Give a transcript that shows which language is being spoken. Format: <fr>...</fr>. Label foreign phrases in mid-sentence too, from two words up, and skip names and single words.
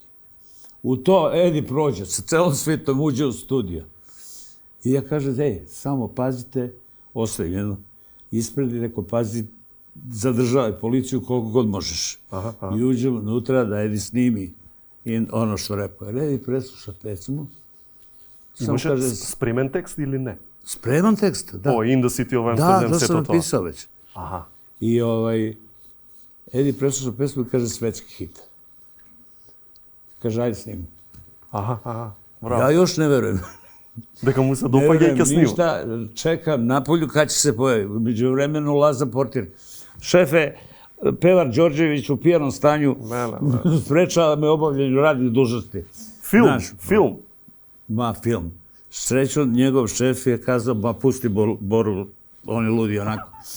<sr>U to Edi prođe, sa celom svijetom uđe u studio. I ja kažem, samo pazite, ostavim jedno ispred i rekao, pazi, zadržavaj policiju koliko god možeš. I uđem unutra da Edi snimi ono što rekao. Edi presluša pesmu.</sr> <mk>Имаше спремен текст или не?</mk> <sr>Spreman tekst, da.</sr> <en>In the City of Amsterdam,</en> <sr>da sve to. Da, to sam napisao već. Aha. I Edi preslušao pesmu i kaže svetski hit. Kaže, ajde snimim. Aha, bravo. Ja još ne verujem.</sr> <mk>Дека му се допаѓа и ќе снима.</mk> <sr>Ništa, čekam napolju kad će se pojaviti. Među vremenu Laza Portir. Šefe, pevar Đorđević u pijanom stanju sprečava me obavljanju radnih dužnosti. Film? Film. Srećom, njegov šef je kazao, pusti Boru, on je ludi onako.</sr>